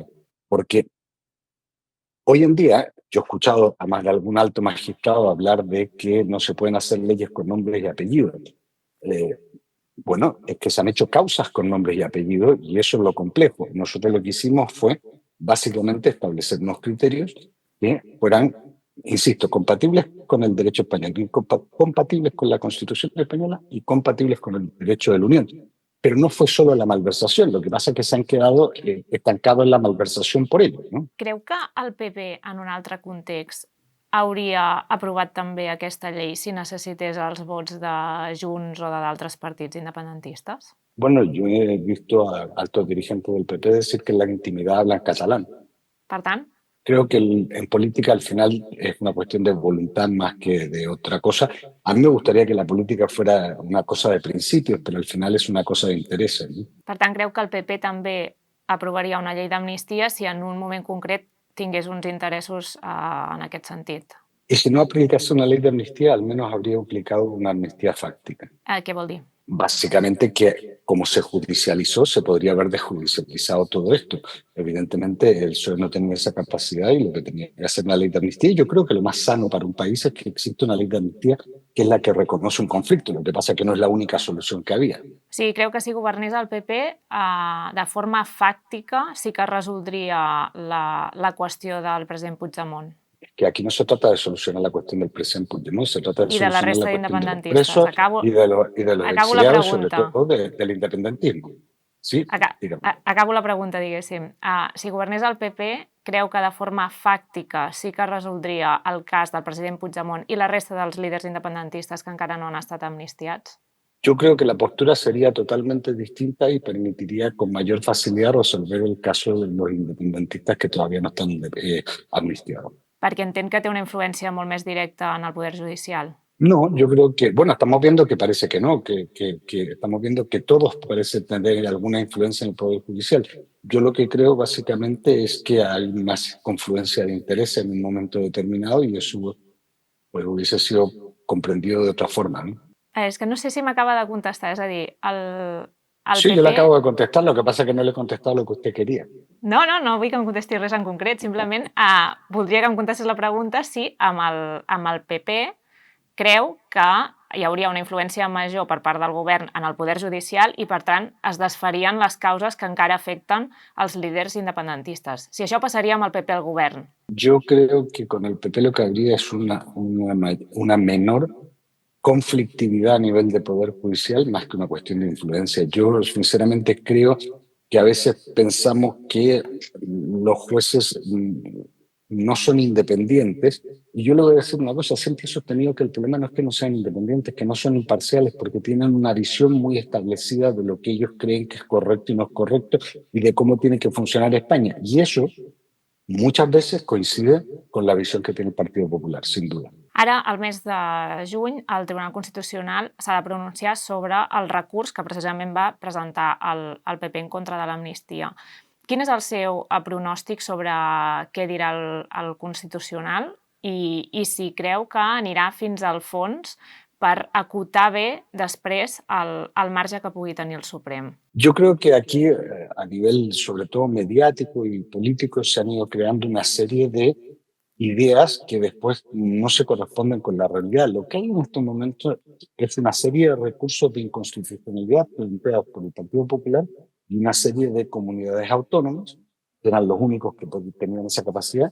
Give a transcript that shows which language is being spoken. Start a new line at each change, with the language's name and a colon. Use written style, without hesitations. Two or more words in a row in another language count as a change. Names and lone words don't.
Spanish: Porque hoy en día yo he escuchado a más de algún alto magistrado hablar de que no se pueden hacer leyes con nombres y apellidos. Bueno, es que se han hecho causas con nombres y apellidos y eso es lo complejo. Nosotros lo que hicimos fue básicamente establecer unos criterios que fueran, insisto, compatibles con el derecho español, compatibles con la Constitución española y compatibles con el derecho de la Unión. Pero no fue solo la malversación, lo que pasa es que se han quedado estancados en la malversación por ello, ¿no?
Catalan: Creu que el PP, en un altre context, hauria aprovat també aquesta llei si necessités els vots de Junts o d'altres partits independentistes?
Spanish: Bueno, yo he visto a altos dirigentes del PP decir que en la intimidad hablan catalán.
Catalan: Per tant,
Spanish: Creo que en política al final es una cuestión de voluntad más que de otra cosa. A mí me gustaría que la política fuera una cosa de principios, pero al final es una cosa de intereses, ¿no?
Catalan: per tant, creu que el PP també aprovaria una llei d'amnistia si en un moment concret tingués uns interessos en aquest sentit.
Spanish: Y si no aplicase una ley de amnistía, al menos habría aplicado una amnistía fáctica.
Catalan: Què vol dir?
Spanish: Básicamente que, como se judicializó, se podría haber desjudicializado todo esto. Evidentemente, el PSOE no tenía esa capacidad y lo que tenía que hacer una ley de amnistía. Y yo creo que lo más sano para un país es que exista una ley de amnistía que es la que reconoce un conflicto. Lo que pasa es que no es la única solución que había.
Catalan: Sí, creu que si governés el PP, de forma fàctica sí que resoldria la qüestió del president Puigdemont.
Spanish: Que aquí no se trata de solucionar la cuestión del presidente Puigdemont, se trata de
Catalan: I de la
Spanish: solucionar
Catalan: resta
Spanish: la cuestión de los
Catalan: d'independentistes.
Spanish: presos
Catalan: Acabo
Spanish: y de los
Catalan: la
Spanish: exiliados, sobre
Catalan: pregunta.
Spanish: todo del independentismo. Sí, dígame.
Catalan: Acabo la pregunta, diguéssim. Si governés el PP, creu que de forma fàctica sí que resoldria el cas del president Puigdemont i la resta dels líders independentistes que encara no han estat amnistiats?
Spanish: Yo creo que la postura sería totalmente distinta y permitiría con mayor facilidad resolver el caso de los independentistas que todavía no están amnistiados.
Catalan: Perquè entén que té una influència molt més directa en el poder judicial.
Spanish: No, yo creo que, bueno, estamos viendo que parece que no, que estamos viendo que todos parecen tener alguna influencia en el Poder Judicial. Yo lo que creo básicamente es que hay más confluencia de interés en un momento determinado y eso pues, hubiese sido comprendido de otra forma, ¿no?
Catalan: És que no sé si m'acaba de contestar, és a dir, el
Spanish: Sí,
Catalan: PP...
Spanish: yo le acabo de contestar, lo que pasa es que no le he contestado lo que usted quería.
Catalan: No vull que em contesti res en concret, simplement voldria que em contestés la pregunta si amb el PP creu que hi hauria una influència major per part del govern en el poder judicial i, per tant, es desfarien les causes que encara afecten els líders independentistes. Si això passaria amb el PP al govern.
Spanish: Yo creo que con el PP lo que habría es una menor conflictividad a nivel de poder judicial más que una cuestión de influencia. Yo sinceramente creo que a veces pensamos que los jueces no son independientes y yo le voy a decir una cosa, siempre he sostenido que el problema no es que no sean independientes, que no son imparciales porque tienen una visión muy establecida de lo que ellos creen que es correcto y no es correcto y de cómo tiene que funcionar España. Y eso muchas veces coincide con la visión que tiene el Partido Popular, sin duda.
Catalan: Ara, al mes de juny, el Tribunal Constitucional s'ha de pronunciar sobre el recurs que precisament va presentar el PP en contra de l'amnistia. Quin és el seu pronòstic sobre què dirà el Constitucional i si creu que anirà fins al fons per acotar bé després el marge que pugui tenir el Suprem?
Spanish: Yo creo que aquí, a nivel sobre todo mediático y político, se han ido creando una serie de ideas que después no se corresponden con la realidad. Lo que hay en este momento es una serie de recursos de inconstitucionalidad planteados por el Partido Popular y una serie de comunidades autónomas, que eran los únicos que tenían esa capacidad.